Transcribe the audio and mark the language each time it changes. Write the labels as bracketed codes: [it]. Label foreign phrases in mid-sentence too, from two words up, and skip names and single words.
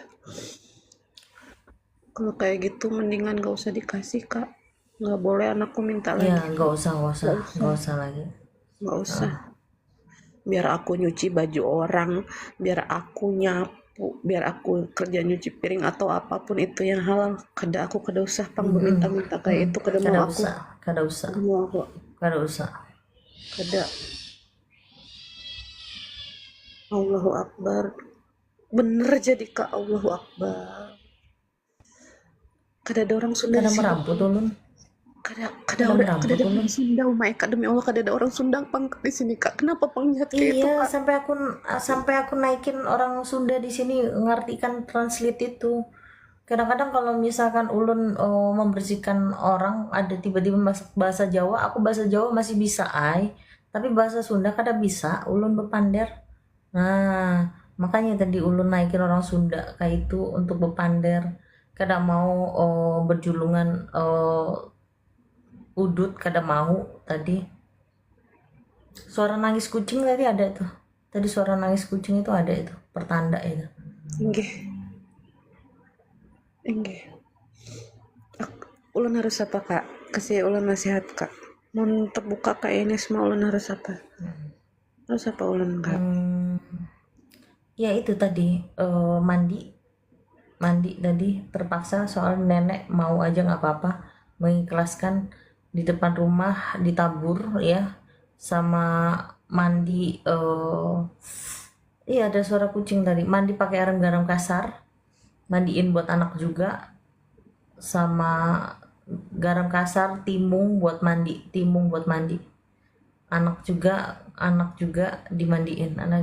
[id] Kalau kayak gitu mendingan gak usah dikasih kak. Gak boleh anakku minta Ya, lagi. nggak usah lagi. Gak usah. Biar aku nyuci baju orang, biar aku nyapu, biar aku kerja nyuci piring atau apapun itu yang halal. [bjn] Kada usah pang meminta-minta kayak itu. Kada mau aku. Kada usah. Kada. [ar] Allahu Akbar. [id] Bener jadi kak, [ar] Allahu Akbar. [bjn] Kada ada orang Sunda Kada di sini. meramput ulun. Kada ada orang Sunda, my kak, demi Allah kada ada orang Sunda pang di sini kak. Kenapa pang jahat kayak itu [id] Iya, kak? sampai aku naikin orang Sunda di sini ngartikan translate itu. Kadang-kadang kalau misalkan ulun membersihkan orang, ada tiba-tiba masuk bahasa Jawa, aku bahasa Jawa masih bisa tapi bahasa Sunda kada bisa, [bjn] ulun bepander. [id] Nah, makanya tadi ulun naikin orang Sunda kayak itu untuk bepander. [bjn] Kada mau berjulungan udut, kada mau tadi. [id] Suara nangis kucing tadi ada tuh. Tadi suara nangis kucing itu ada itu, pertanda itu. Enggak. Ulun harus apa kak? Kasih ulun nasihat kak. Mau terbuka kayak ini semua ulun harus apa? Harus apa ulun kak? Ya itu tadi mandi tadi terpaksa, soal nenek mau aja nggak apa-apa, mengikhlaskan di depan rumah ditabur ya, sama mandi iya ada suara kucing tadi, mandi pakai air garam kasar, mandiin buat anak juga, sama garam kasar, timun buat mandi, anak juga dimandiin.